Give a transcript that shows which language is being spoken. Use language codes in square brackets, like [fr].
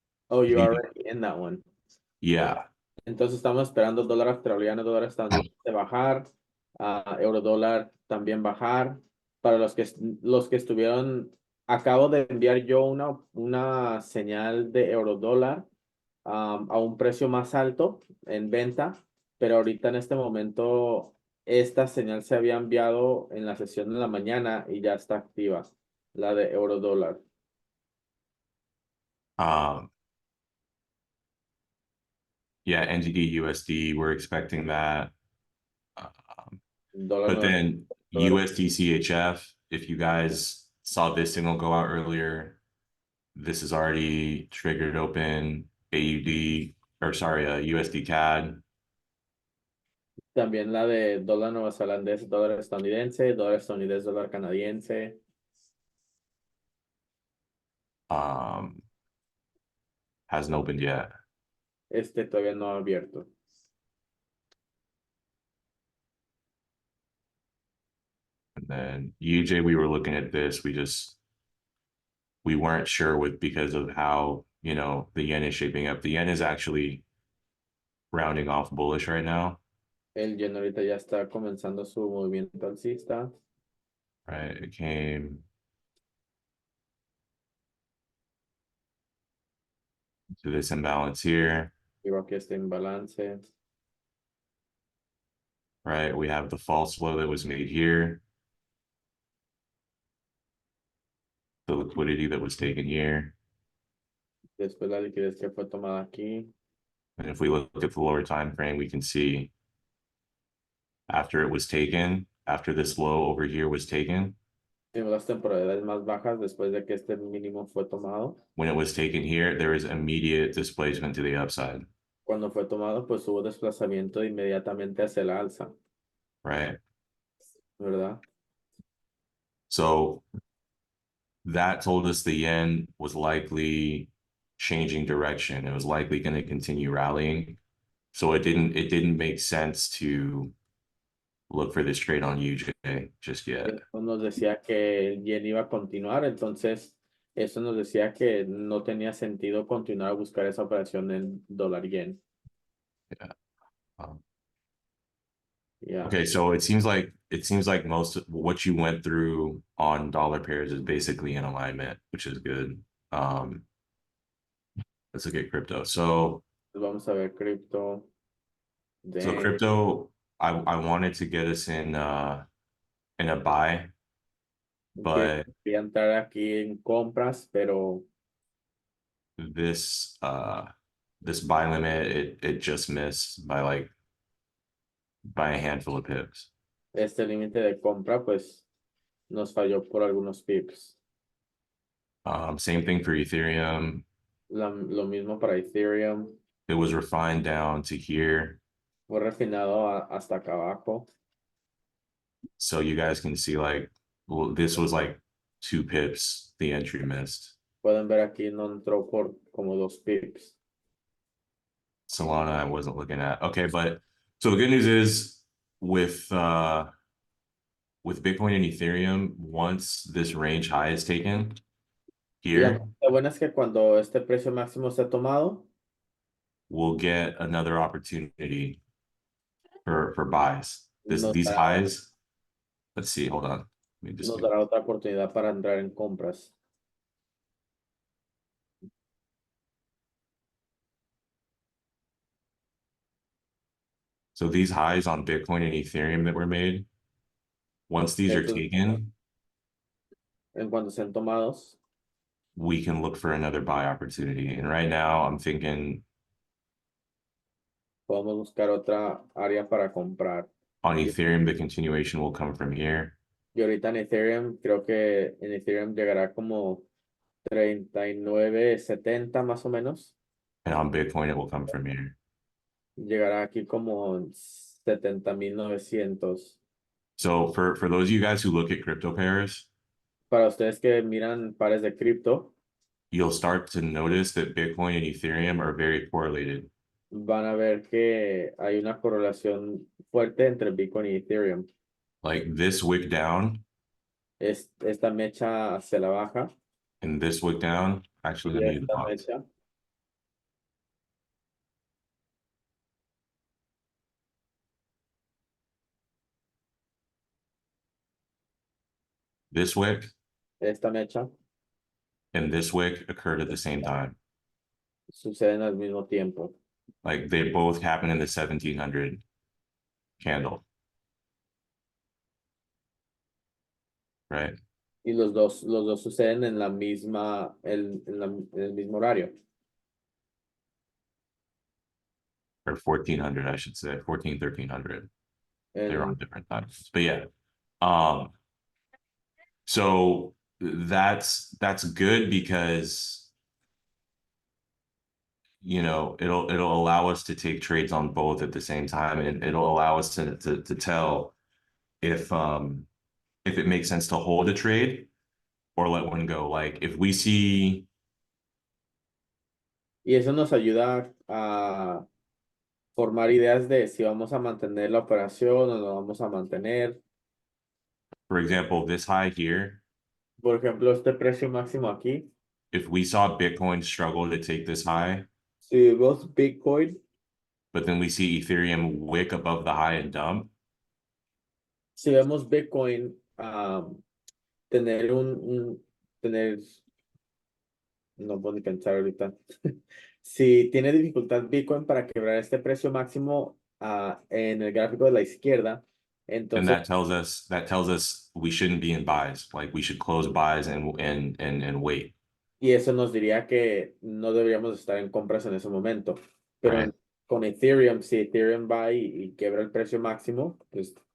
[en] Oh, you're already in that one. Yeah. [es] Entonces estamos esperando dólar australiano, dólar estadounidense bajar, euro dólar también bajar. Para los que estuvieron, acabo de enviar yo una señal de euro dólar a un precio más alto en venta, pero ahorita en este momento esta señal se había enviado en la sesión de la mañana y ya está activa, la de euro dólar. [en] Yeah, NZD USD, we're expecting that. [es] Dólar [en] But then [es] dólar. [en] USD CHF, if you guys saw this signal go out earlier, this is already triggered open. AUD, or sorry, USD CAD. [es] También la de dólar neozelandés, dólar estadounidense, dólar canadiense. [en] Hasn't opened yet. [es] Este todavía no ha abierto. [en] And then UJ, we were looking at this. We weren't sure because of how, the yen is shaping up. The yen is actually rounding off bullish right now. [es] El yen ahorita ya está comenzando su movimiento alcista. [en] Right, it came to this imbalance here. [es] Digo, aquí está en balance. [en] Right, we have the false low that was made here. The liquidity that was taken here. [es] Después la liquidez que fue tomada aquí. [en] And if we look at the lower time frame, we can see after it was taken, after this low over here was taken, [es] Tenemos las temporalidades más bajas después de que este mínimo fue tomado. [en] when it was taken here, there is immediate displacement to the upside. [es] Cuando fue tomado, pues hubo desplazamiento inmediatamente hacia la alza, [en] Right. [es] ¿verdad? [en] So that told us the yen was likely changing direction. It was likely going to continue rallying. So it didn't make sense to look for this trade on UJ just yet. [es] Eso nos decía que el yen iba a continuar, entonces eso nos decía que no tenía sentido continuar a buscar esa operación en dólar yen. [en] Yeah. Yeah. Okay, so it seems like most of what you went through on dollar pairs is basically in alignment, which is good. Let's look at crypto. So [es] Vamos a ver cripto. [en] so crypto, I wanted to get us in a buy, but [es] Quería entrar aquí en compras, pero [en] this buy limit it just missed by a handful of pips. [es] este límite de compra pues nos falló por algunos pips. [en] Same thing for Ethereum. [es] Lo mismo para Ethereum. [en] It was refined down to here. [es] Fue refinado hasta acá abajo. [en] So you guys can see like, well, this was like 2 pips the entry missed. [es] Pueden ver aquí no entró por como 2 pips. [en] Solana I wasn't looking at. Okay, but so the good news is with Bitcoin and Ethereum, once this range high is taken [es] Y la [en] here, [es] cosa buena es que cuando este precio máximo esté tomado, [en] we'll get another opportunity for buys. [es] nos [en] These [es] dará, [en] highs, let's see, hold on. Let me just [es] nos dará otra oportunidad para entrar en compras. [en] So these highs on Bitcoin and Ethereum that were made, once these are [es] Estos, [en] taken, [es] en cuanto sean tomados, [en] we can look for another buy opportunity. And right now I'm thinking [es] podemos buscar otra área para comprar. [en] on Ethereum, the continuation will come from here. [es] Y ahorita en Ethereum, creo que en Ethereum llegará como 39.70 más o menos. [en] And on Bitcoin, it will come from here. [es] Llegará aquí como 70.900. [en] So for those of you guys who look at crypto pairs, [es] Para ustedes que miran pares de cripto, [en] you'll start to notice that Bitcoin and Ethereum are very correlated. [es] van a ver que hay una correlación fuerte entre Bitcoin y Ethereum. [en] Like this wick down [es] Esta mecha hacia la baja [en] and this wick down. Actually, [es] y [en] let me use the [es] esta [en] box. [es] mecha. [en] This wick [es] Esta mecha [en] and this wick occurred at the same time. [es] suceden al mismo tiempo. [en] Like they both happen in the 1700 candle. Right? [es] Y los dos suceden en la misma, en el mismo horario. [en] Or 1400, I should say, 14, 1300. They're on different times. But yeah. So that's good because it'll allow us to take trades on both at the same time, and it'll allow us to tell if it makes sense to hold a trade or let one go. Like if we see, [es] Y eso nos ayuda a formar ideas de si vamos a mantener la operación o no vamos a mantener. [en] for example, this high here, [es] Por ejemplo, este precio máximo aquí. [en] if we saw Bitcoin struggle to take this high, [es] Si vemos Bitcoin, [en] but then we see Ethereum wick above the high and dump, [es] si vemos Bitcoin tener tener, no puedo ni pensar ahorita. Si tiene dificultad Bitcoin para quebrar este precio máximo en el gráfico de la izquierda, [en] and [es] entonces, [en] that tells us we shouldn't be in buys. Like we should close buys and wait. [es] y eso nos diría que no deberíamos estar en compras en ese momento. Pero [en] Right. [es] con Ethereum, si Ethereum va y quebra el precio máximo, pues